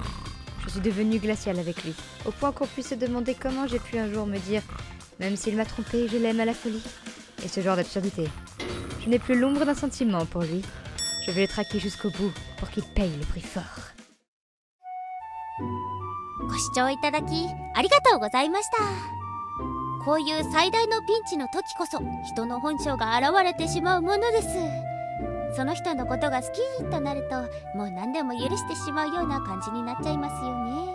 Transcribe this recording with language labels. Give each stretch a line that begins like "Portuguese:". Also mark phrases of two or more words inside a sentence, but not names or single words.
French: Je suis devenue glaciale avec lui, au point qu'on puisse se demander comment j'ai pu un jour me dire « Même s'il m'a trompé, je l'aime à la folie ». Et ce genre d'absurdité. Je n'ai plus l'ombre d'un sentiment pour lui. Je vais le traquer jusqu'au bout pour qu'il paye le prix fort.
Japanese: ご視聴いただきありがとうございました。こういう最大のピンチの時こそ人の本性が現れてしまうものです。その人のことが好きとなるともう何でも許してしまうような感じになっちゃいますよね。